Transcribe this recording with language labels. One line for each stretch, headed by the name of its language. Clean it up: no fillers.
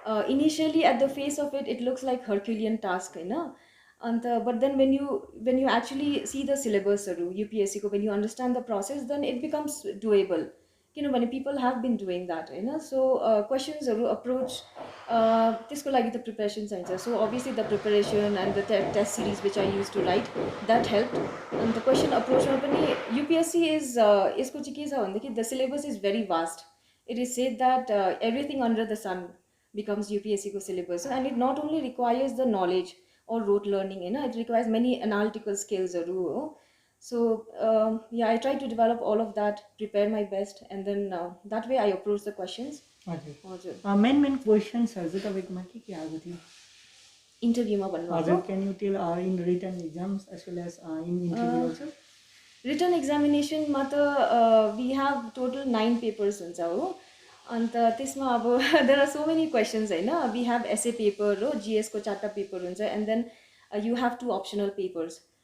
English: Initially at the face of it, it looks like Herculean task, होइन? अन्त but then when you actually see the syllabusहरू UPSC को, when you understand the process, then it becomes doable, किनभने people have been doing that, होइन?
Nepali: So questionsहरू approach त्यसको लागि त preparation चाहिन्छ।
English: So obviously the preparation and the test series which I used to write, that helped। and the question approachमा पनि UPSC is
Nepali: यसको चाहिँ के छ भनेदेखि
English: the syllabus is very vast. It is said that everything under the sun becomes UPSC को syllabus, and it not only requires the knowledge or rote learning, it requires many analytical skills. So yeah, I try to develop all of that, prepare my best, and then that way I approach the questions.
Nepali: हजुर main क्वेसन्सहरू चाहिँ तपाईँकोमा के आएको थियो इन्टरभ्यूमा भन्नुभएको?
English: हजुर, can you tell in written exams as well as in interview also? Written एक्जामिनेसनमा त we have total 9 papers हुन्छ हो।
Nepali: अन्त त्यसमा अब
English: There are so many questions होइन। We have essay paper हो, जिएसको 4टा पेपर हुन्छ, and then you have 2 optional papers.